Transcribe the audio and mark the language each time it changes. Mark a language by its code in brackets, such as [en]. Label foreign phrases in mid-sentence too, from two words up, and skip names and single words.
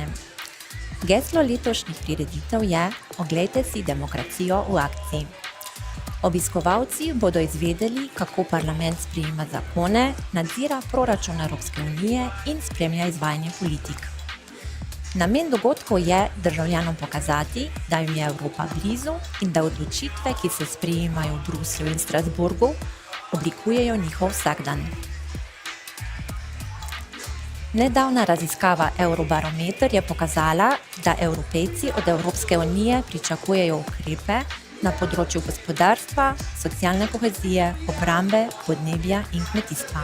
[sl] Geslo letošnjih prireditev je Oglejte si demokracijo v akciji. Obiskovalci bodo izvedeli, kako parlament sprejema zakone, nadzira proračun Evropske unije in spremlja izvajanje politik. Namen dogodkov je državljanom pokazati, da jim je Evropa blizu in da odločitve, ki se sprejemajo v Bruslju in Strasburgu, oblikujejo njihov vsakdan. Nedavna raziskava Eurobarometer je pokazala, da Evropejci od Evropske unije pričakujejo ukrepe na področju gospodarstva, socialne kohezije, obrambe, podnebja in kmetijstva.